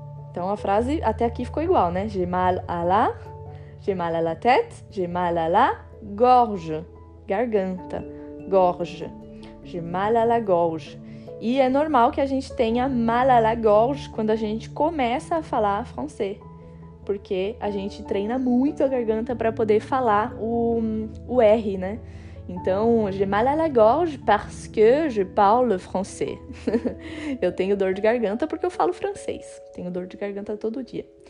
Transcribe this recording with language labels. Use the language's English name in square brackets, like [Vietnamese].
[Portuguese] Então a frase até aqui ficou igual, né? [French] J'ai mal à la. J'ai mal à la tête. J'ai mal à la gorge. Garganta. Gorge. J'ai mal à la gorge. [Portuguese] E é normal que a gente tenha [French] mal à la gorge [Portuguese] quando a gente começa a falar francês, porque a gente treina muito a garganta para poder falar o R, né? [French] Então, j'ai mal à la gorge parce que je parle français. [Portuguese] Eu tenho dor de garganta porque eu falo francês. Tenho dor de garganta todo dia.